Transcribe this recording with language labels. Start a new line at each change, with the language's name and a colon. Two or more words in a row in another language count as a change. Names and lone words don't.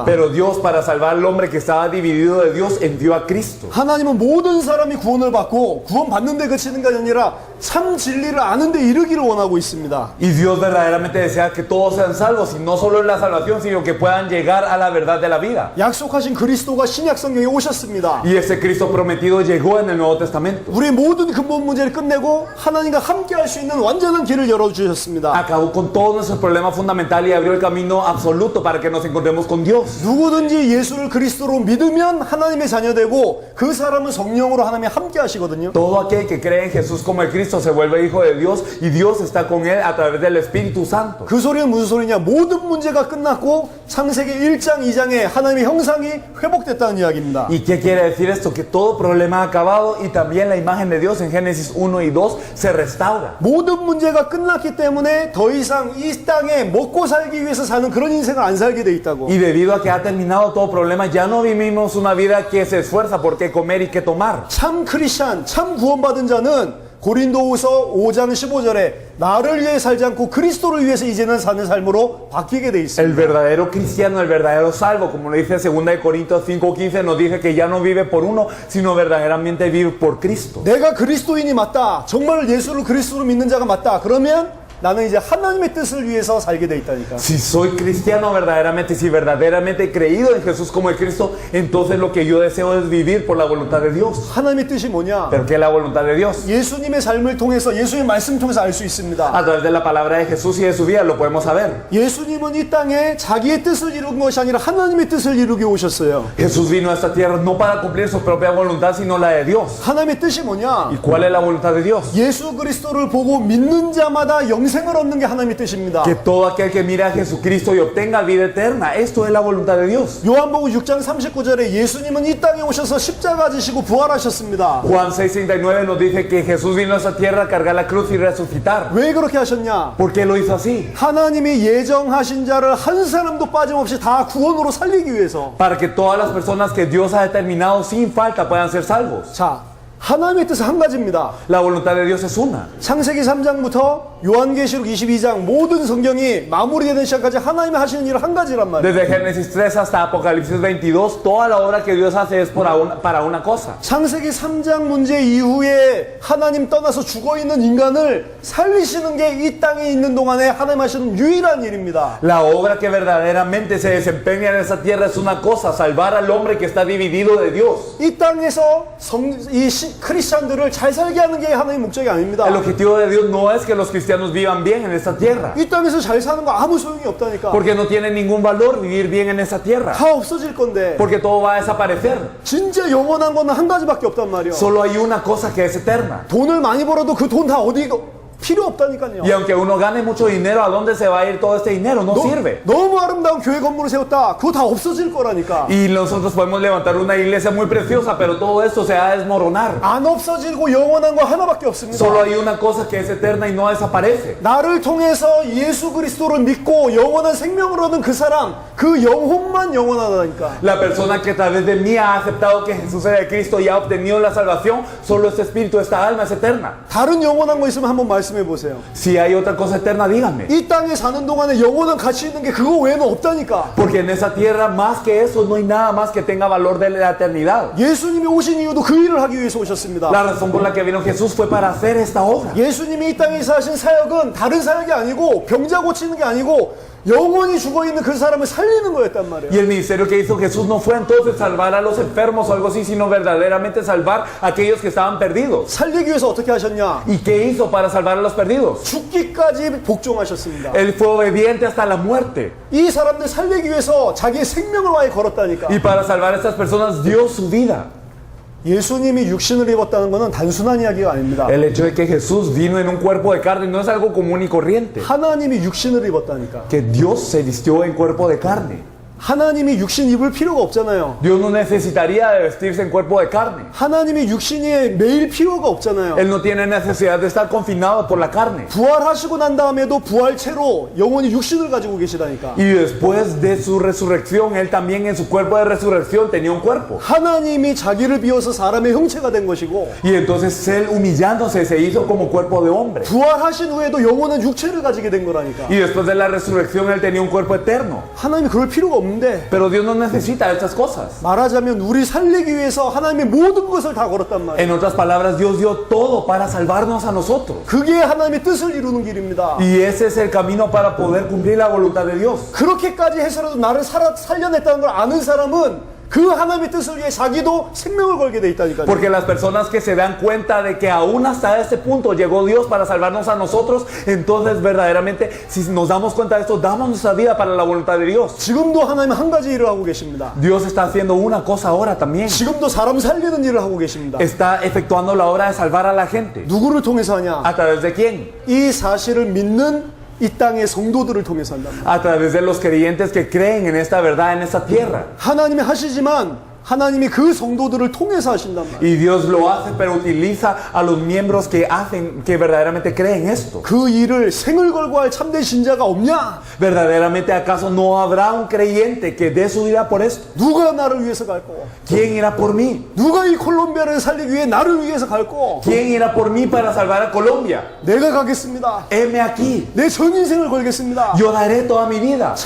Spanish: Pero Dios, para salvar al hombre que estaba dividido de Dios, envió a Cristo.
Korean: 하나님은 모든 사람이 구원을 받고 구원받는 데 그치는 게 아니라 참 진리를 아는 데 이르기를 원하고 있습니다.
Spanish: Y Dios verdaderamente desea que todos sean salvos y no solo en la salvación, sino que puedan llegar a la verdad de la vida.
Korean: 약속하신 그리스도가 신약 성경에 오셨습니다.
Spanish: Y ese Cristo prometido llegó en el Nuevo Testamento.
Korean: 우리의 모든 근본 문제를 끝내고 하나님과 함께 할 수 있는 완전한 길을 열어주셨습니다.
Spanish: Acabó con todos nuestros problemas fundamentales y abrió el camino absoluto para que nos encontremos con Dios.
Korean: 누구든지 예수를 그리스도로 믿으면 하나님의 자녀되고 그 사람은 성령으로 하나님이 함께 하시거든요.
Spanish: Todo aquel que cree en Jesús como el Cristo se vuelve hijo de Dios y Dios está con él a través del Espíritu Santo.
Korean: 그 소리는 무슨 소리냐? 모든 문제가 끝났고 창세기 1장 2장에 하나님의 형상이 회복됐다는 이야기입니다.
Spanish: ¿Y qué quiere decir esto? Que todo problema ha acabado y también la imagen de Dios en Génesis 1 y 2 se restaura.
Korean: 모든 문제가 끝났기 때문에 더 이상 이 땅에 먹고 살기 위해서 사는 그런 인생을 안 살게 돼 있다고.
Spanish: Y debido a que ha terminado todo problema, ya no vivimos una vida que se esfuerza por qué comer y qué tomar.
Korean: 참 크리스찬, 참 구원받은 자는 고린도후서 5장 15절에 나를 위해 살지 않고 그리스도를 위해서 이제는 사는 삶으로 바뀌게 돼
Spanish: El
Korean: 있습니다.
Spanish: verdadero cristiano, el verdadero salvo, como lo dice 2 de Corintios 5:15, nos dice que ya no vive por uno, sino verdaderamente vive por Cristo.
Korean: 내가 그리스도인이 맞다. 정말 예수를 그리스도로 믿는 자가 맞다. 그러면 나는 이제 하나님의 뜻을 위해서 살게 돼 있다니까.
Spanish: Si soy cristiano verdaderamente, si verdaderamente he creído en Jesús como el Cristo, entonces lo que yo deseo es vivir por la voluntad de Dios.
Korean: 하나님의 뜻이 뭐냐?
Spanish: ¿Pero qué es la voluntad de Dios?
Korean: 예수님의 삶을 통해서 예수님의 말씀 통해서 알 수 있습니다.
Spanish: A través de la palabra de Jesús y de su vida lo podemos saber.
Korean: 예수님은 이 땅에 자기의 뜻을 이룬 것이 아니라 하나님의 뜻을 이루기 오셨어요.
Spanish: Jesús vino a esta tierra no para cumplir su propia voluntad, sino la de Dios.
Korean: 하나님의 뜻이 뭐냐?
Spanish: ¿Y cuál es la voluntad de Dios?
Korean: 예수 그리스도를 보고 믿는 자마다 영생을 얻는 게 하나님의 뜻입니다.
Spanish: Que todo aquel que mira a Jesucristo y obtenga vida eterna, esto es la voluntad de Dios.
Korean: 요한복음 6장 39절에 예수님은 이 땅에 오셔서 십자가 지시고 부활하셨습니다.
Spanish: Juan 6:39 nos dice que Jesús vino a esta tierra a cargar la cruz y resucitar.
Korean: 왜 그렇게 하셨냐?
Spanish: ¿Por qué lo hizo así?
Korean: 하나님이 예정하신 자를 한 사람도 빠짐없이 다 구원으로 살리기 위해서.
Spanish: Para que todas las personas que Dios ha determinado sin falta puedan ser salvos.
Korean: 자, 하나님의 뜻은 한 가지입니다.
Spanish: La voluntad de Dios es una.
Korean: 창세기 3장부터 요한계시록 22장 모든 성경이 마무리되는 시간까지 하나님이 하시는 일은 한 가지란 말이에요.
Spanish: Desde Génesis 3 hasta Apocalipsis 22, toda la obra que Dios hace es para una cosa.
Korean: 창세기 3장 문제 이후에 하나님 떠나서 죽어있는 인간을 살리시는 게 이 땅에 있는 동안에 하나님 하시는 유일한 일입니다.
Spanish: La obra que verdaderamente se desempeña en esta tierra es una cosa, salvar al hombre que está dividido de Dios.
Korean: 이 땅에서 크리스찬들을 잘 살게 하는 게 하나님의 목적이 아닙니다.
Spanish: El objetivo de Dios no es que los cristianos vivan bien en esta tierra,
Korean: 이 땅에서 잘 사는 거 아무 소용이 없다니까.
Spanish: porque no tiene ningún valor vivir bien en esta tierra,
Korean: 다 없어질 건데
Spanish: porque todo va a desaparecer.
Korean: 진짜 영원한 거는 한 가지밖에 없단 말이에요.
Spanish: Solo hay una cosa que es eterna.
Korean: 돈을 많이 벌어도 그 돈 다 어디 필요 없다니까요.
Spanish: Y aunque uno gane mucho dinero, ¿a dónde se va a ir todo este dinero? No sirve.
Korean: 너무 아름다운 교회 건물을 세웠다. 그거 다 없어질 거라니까.
Spanish: Y nosotros podemos levantar una iglesia muy preciosa, pero todo esto se va a desmoronar.
Korean: 안 없어지고 영원한 거 하나밖에 없습니다.
Spanish: Solo hay una cosa que es eterna y no desaparece.
Korean: 나를 통해서 예수 그리스도를 믿고 영원한 생명을 얻은 그 사람, 그 영혼만 영원하다니까.
Spanish: La persona que a través de mí ha aceptado que Jesús era el Cristo y ha obtenido la salvación, solo este espíritu, esta alma es eterna.
Korean: 다른 영원한 거 있으면 한번 말씀해 보세요.
Spanish: Si hay otra cosa eterna, díganme.
Korean: 이 땅에 사는 동안에 영원한 가치 있는 게 그거 외에는 없다니까.
Spanish: Porque en esa tierra, más que eso, no hay nada más que tenga valor de la eternidad.
Korean: 예수님이 오신 이유도 그 일을 하기 위해서 오셨습니다.
Spanish: La razón por la que vino Jesús fue para hacer esta obra.
Korean: 예수님이 이 땅에서 하신 사역은 다른 사역이 아니고 병자 고치는 게 아니고 영원히 죽어있는 그 사람을 살리는 거였단 말이에요.
Spanish: Y el ministerio que hizo Jesús no fue entonces salvar a los enfermos o algo así, sino verdaderamente salvar a aquellos que estaban perdidos.
Korean: 살리기 위해서 어떻게 하셨냐?
Spanish: ¿Y qué hizo para salvar a los perdidos?
Korean: 죽기까지 복종하셨습니다.
Spanish: Él fue obediente hasta la muerte.
Korean: 이 사람들 살리기 위해서 자기의 생명을 아예 걸었다니까.
Spanish: Y para salvar a estas personas dio su vida.
Korean: 예수님이 육신을 입었다는 것은 단순한 이야기가 아닙니다.
Spanish: El hecho de que Jesús vino en un cuerpo de carne no es algo común y corriente.
Korean: 하나님이 육신을 입었다니까.
Spanish: Que Dios se vistió en cuerpo de carne.
Korean: 하나님이 육신 입을 필요가 없잖아요.
Spanish: Dios no necesitaría de vestirse en cuerpo de carne.
Korean: 하나님이 육신이 매일 필요가 없잖아요.
Spanish: Él no tiene necesidad de estar confinado por la carne.
Korean: 부활하시고 난 다음에도 부활체로 영원히 육신을 가지고 계시다니까.
Spanish: Y después de su resurrección, Él también en su cuerpo de resurrección tenía un cuerpo.
Korean: 하나님이 자기를 비워서 사람의 형체가 된 것이고
Spanish: Y entonces Él humillándose se hizo como cuerpo de hombre.
Korean: 부활하신 후에도 영원한 육체를 가지게 된 거라니까.
Spanish: Y después de la resurrección Él tenía un cuerpo eterno.
Korean: 하나님이 그럴 필요가 없는데
Spanish: Pero Dios no necesita estas cosas.
Korean: 말하자면 우리 살리기 위해서 하나님의 모든 것을 다 걸었단 말이에요.
Spanish: En otras palabras, Dios dio todo para salvarnos a nosotros.
Korean: 그게 하나님의 뜻을 이루는 길입니다.
Spanish: Y ese es el camino para poder cumplir la voluntad de Dios.
Korean: 그렇게까지 해서라도 나를 살려냈다는 걸 아는 사람은 그 하나님의 뜻을 위해 자기도 생명을 걸게 돼 있다니까요.
Spanish: Porque las personas que se dan cuenta de que aún hasta este punto llegó Dios para salvarnos a nosotros, entonces verdaderamente si nos damos cuenta de esto, damos nuestra vida para la voluntad de Dios.
Korean: 지금도 하나님은 한 가지 일을 하고 계십니다.
Spanish: Dios está haciendo una cosa ahora también.
Korean: 지금도 사람 살리는 일을 하고 계십니다.
Spanish: Está efectuando la obra de salvar a la gente.
Korean: 누구를 통해서 하냐?
Spanish: ¿A través de quién?
Korean: 이 사실을 믿는 이 땅의 성도들을 통해서 한단 말이에요.
Spanish: A través de los creyentes que creen en esta verdad, en esta tierra.
Korean: 하나님이 하시지만 하나님이 그 성도들을 통해서 하신단 말이에요.
Spanish: Y Dios lo hace, pero utiliza a los miembros que hacen, que verdaderamente creen esto.
Korean: 그 일을 생을 걸고 할 참된 신자가 없냐?
Spanish: ¿Verdaderamente acaso no habrá un creyente que dé su vida por esto?
Korean: 누가 나를 위해서 갈 거?
Spanish: ¿Quién irá por mí?
Korean: 누가 이 콜롬비아를 살리기 위해 나를 위해서 갈 거?
Spanish: ¿Quién irá por mí para salvar a Colombia?
Korean: 내가 가겠습니다.
Spanish: Heme aquí.
Korean: 내 전 인생을 걸겠습니다.
Spanish: Yo daré toda mi vida.